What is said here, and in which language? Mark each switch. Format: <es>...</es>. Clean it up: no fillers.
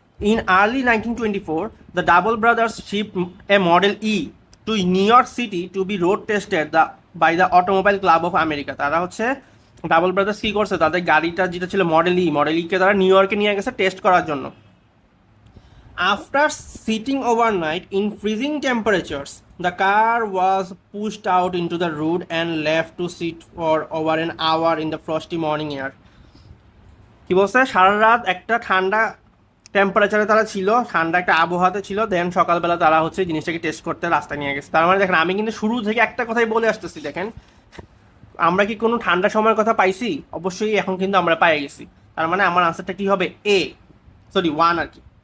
<en>In early 1924 the double brothers ship a model E to New York City to be road tested by the automobile club of America.</en> <bn>তারা হচ্ছে double brothers কী করছে, তাদের গাড়িটা যেটা ছিল model ইকে তারা new ইয়র্কে নিয়ে গেছে টেস্ট করার জন্য।</bn> <en>After sitting overnight in freezing temperatures, the car was pushed out into the road and left to sit for over an hour in the frosty morning air.</en> <bn>কি বলছে, সারা রাত একটা ঠান্ডা টেম্পারেচারে তারা ছিল, ঠান্ডা একটা আবহাওয়াতে ছিল, দেন সকালবেলা তারা হচ্ছে জিনিসটাকে টেস্ট করতে রাস্তায় নিয়ে গেছে। তার মানে দেখেন, আমি কিন্তু শুরু থেকে একটা কথাই বলে আসতেছি। দেখেন, আমরা কি কোনো ঠান্ডা সময়ের কথা পাইছি? অবশ্যই এখন কিন্তু আমরা পাই গেছি। তার মানে আমার আনসারটা কি হবে? এ, সরি 1 আর কি।</bn>